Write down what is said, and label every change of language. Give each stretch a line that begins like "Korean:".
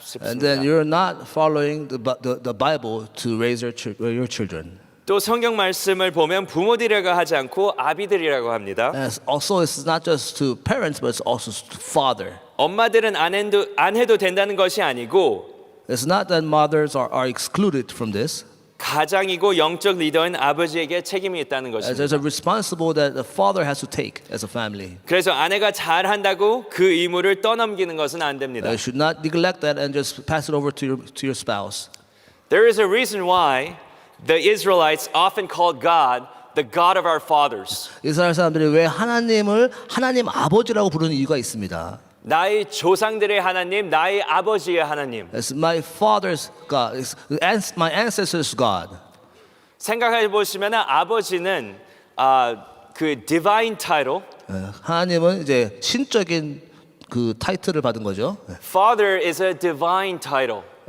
English: and then
Korean: 싶습니다.
English: you're not following the Bible to raise your children.
Korean: 또 성경 말씀을 보면 부모들이라고 하지 않고 아비들이라고 합니다.
English: And also, it's not just to parents, but it's also to father.
Korean: 엄마들은 안 해도 된다는 것이 아니고
English: It's not that mothers are excluded from this.
Korean: 가장이고 영적 리더인 아버지에게 책임이 있다는
English: There's
Korean: 것입니다.
English: a responsible that the father has to take as a family.
Korean: 그래서 아내가 잘한다고 그 의무를 떠넘기는 것은 안 됩니다.
English: You should not neglect that and just pass it over to your spouse. There is a reason why the Israelites often called God the God of our fathers.
Korean: 이스라엘 사람들이 왜 하나님을 하나님 아버지라고 부르는 이유가 있습니다. 나의 조상들의 하나님, 나의 아버지의 하나님.
English: It's my father's God. It's my ancestors' God.
Korean: 생각해 보시면 아버지는 그 divine title, 하나님은 이제 신적인 그 타이틀을 받은 거죠.
English: Father is a divine title.